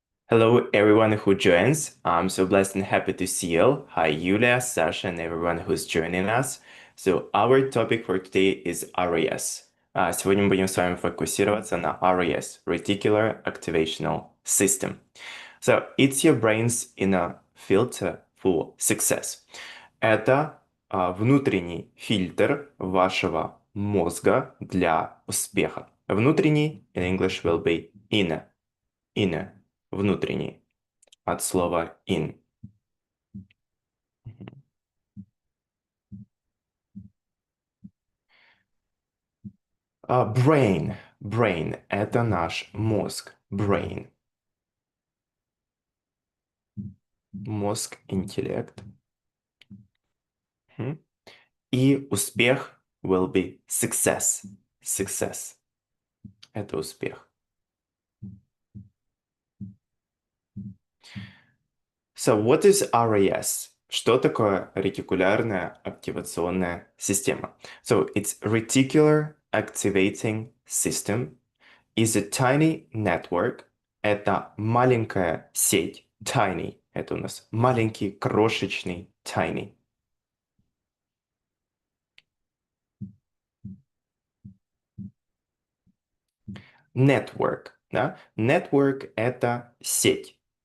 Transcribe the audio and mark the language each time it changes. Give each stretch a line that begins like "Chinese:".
English: Hello, everyone who joins. I'm so blessed and happy to see you. Hi, Yulia, Sasha, and everyone who's joining us. So, our topic for today is RAS.
Russian: Сегодня мы будем с вами фокусироваться на RAS, Reticular Activational System.
English: So, it's your brain's inner filter for success.
Russian: Это внутренний фильтр вашего мозга для успеха. Внутренний,
English: in English, will be inner,
Russian: внутренний, от слова in. Brain – это наш мозг.
English: Brain.
Russian: Мозг, интеллект. И успех
English: will be success.
Russian: Success. Это успех.
English: So, what is RAS?
Russian: Что такое ретикулярная активационная система?
English: So, it's Reticular Activating System is a tiny network.
Russian: Это маленькая сеть. Tiny. Это у нас маленький, крошечный, tiny. Network. Да? Network – это сеть.